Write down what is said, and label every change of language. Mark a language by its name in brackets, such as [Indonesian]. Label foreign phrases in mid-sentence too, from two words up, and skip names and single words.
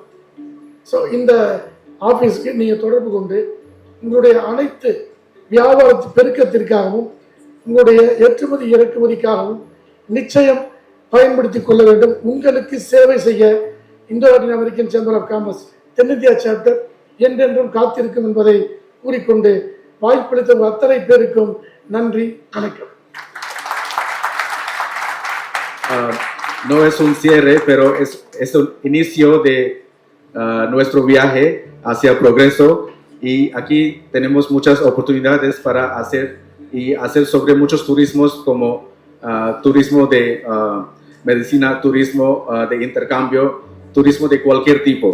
[Tamil] ஸோ இந்த ஆஃபீஸுக்கு நீங்கள் தொடர்பு கொண்டு உங்களுடைய அனைத்து வியாபார பெருக்கத்திற்காகவும் உங்களுடைய ஏற்றுமதி இறக்குமதிக்காகவும் நிச்சயம் பயன்படுத்தி கொள்ள வேண்டும். உங்களுக்கு சேவை செய்ய இந்தோ லாட்டின் அமெரிக்கன் சேம்பர் ஆஃப் காமர்ஸ் தென்னிந்தியா சாப்டர் என்றென்றும் காத்திருக்கும் என்பதை கூறிக்கொண்டு வாய்ப்பளித்த அத்தனை பேருக்கும் நன்றி, வணக்கம். [Spanish] No es un cierre, pero es un inicio de nuestro viaje hacia progreso, y aquí tenemos muchas oportunidades para hacer sobre muchos turismos, como turismo de medicina, turismo de intercambio, turismo de cualquier tipo.